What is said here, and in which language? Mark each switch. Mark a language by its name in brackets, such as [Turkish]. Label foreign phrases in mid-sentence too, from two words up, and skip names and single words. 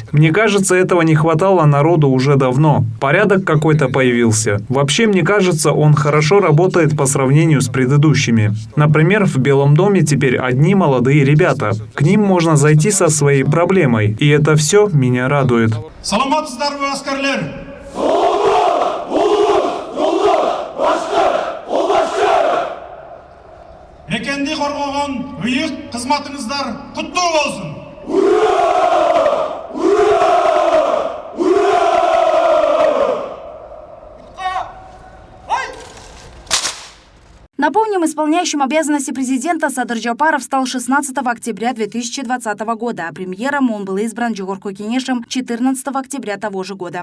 [Russian] Мне кажется, этого не хватало народу уже давно. Порядок какой-то появился. Вообще, мне кажется, он хорошо работает по сравнению с предыдущими. Например, в Белом доме теперь одни молодые ребята. К ним можно зайти со своей проблемой. И это все меня радует. [Kyrgyz] Мекенди коргогон ыйык кызматыңыздар куттуу болсун. [Russian] Напомним, исполняющим обязанности президента Садыр Джапаров стал 16 октября 2020 года, а премьером он был избран Жогорку Кенешем 14 октября того же года.